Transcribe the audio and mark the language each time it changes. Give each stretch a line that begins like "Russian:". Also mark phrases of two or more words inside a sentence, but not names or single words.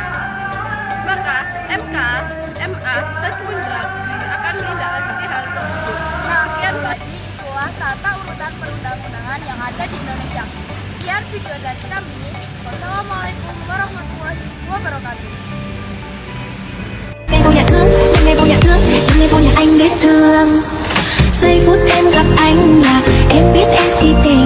Indonesian: Maka MK, MA, dan Kemendagri akan menindaklanjuti hal tersebut. Sekian tadi itulah tata urutan perundang-undangan yang ada di Indonesia. Sekian video dari kami.
Arabic: والسلام عليكم ورحمة الله وبركاته.
Vietnamese: Em vô nhà thương, em vô nhà thương, em vô nhà anh biết thương. Giây phút em gặp anh là em biết em xin